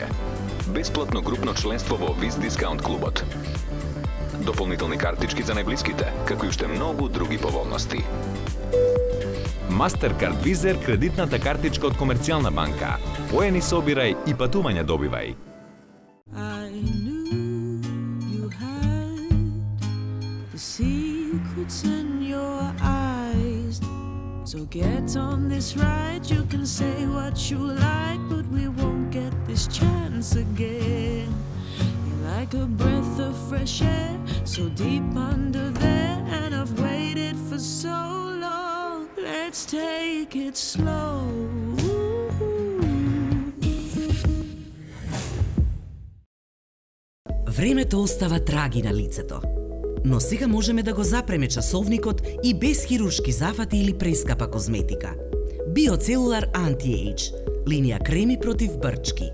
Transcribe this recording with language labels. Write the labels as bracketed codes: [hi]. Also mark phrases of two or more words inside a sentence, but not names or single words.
[mk] Бесплатно групно членство во Виз Дискаунт клубот. Дополнителни картички за најблиските, како и уште многу други поволности. Mastercard Visa кредитната картичка од Комерцијална банка. Поени собирај и патување добивај. [en] I knew you had the secrets in your eyes. So get on this ride, you can say what you like, but we won't get this chance again. You're like a breath of fresh air, so deep under there, and I've waited for so long. Let's take it slow. [mk] Времето остава траги на лицето. Но сега можеме да го запреме часовникот и без хируршки зафати или прескапа козметика. Биоцелулар Anti-Age, линија креми против брчки.